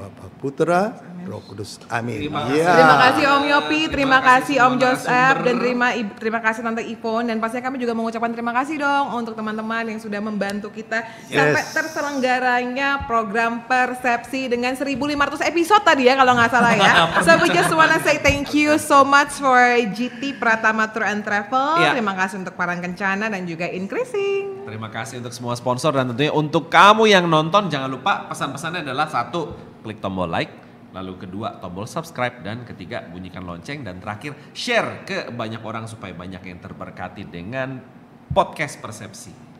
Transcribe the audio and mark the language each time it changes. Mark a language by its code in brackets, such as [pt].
[id] Bapa, Putra, Roh Kudus. Amin. Terima Ya. Terima kasih Om Yopi, terima Terima kasih kasih Om Joseph, narasumber. dan terima kasih Tante Ivon, dan pastinya kami juga mengucapkan terima kasih dong untuk teman-teman yang sudah membantu kita sampai terselenggaranya program Persepsi dengan 1.500 episode tadi ya kalau nggak salah ya. [en] So we just wanna say thank you so much for GT Pratama Tour and Travel. [id] Ya. Terima kasih untuk Parang Kencana dan juga Increasing. Terima kasih untuk semua sponsor dan tentunya untuk kamu yang nonton jangan lupa pesan-pesannya adalah 1, klik tombol like, lalu kedua tombol subscribe, dan ketiga bunyikan lonceng, dan terakhir share ke banyak orang supaya banyak yang terberkati dengan podcast Persepsi.